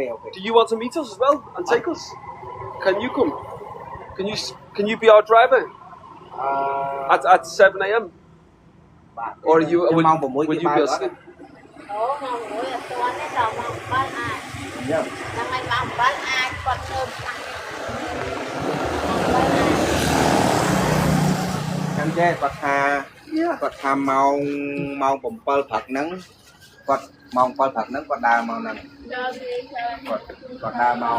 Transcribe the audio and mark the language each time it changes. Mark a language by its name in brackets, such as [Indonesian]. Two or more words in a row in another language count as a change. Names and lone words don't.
[English] Do you want to meet us as well and take us? Can you come? Can you be our driver? At 7 a.m. Or will you be asleep? Yeah. [Khmer] ចឹងចេះគាត់ថាម៉ោង7ព្រឹកហ្នឹងគាត់ម៉ោង7ព្រឹកហ្នឹងគាត់ដើរមកហ្នឹងគាត់ដើរមក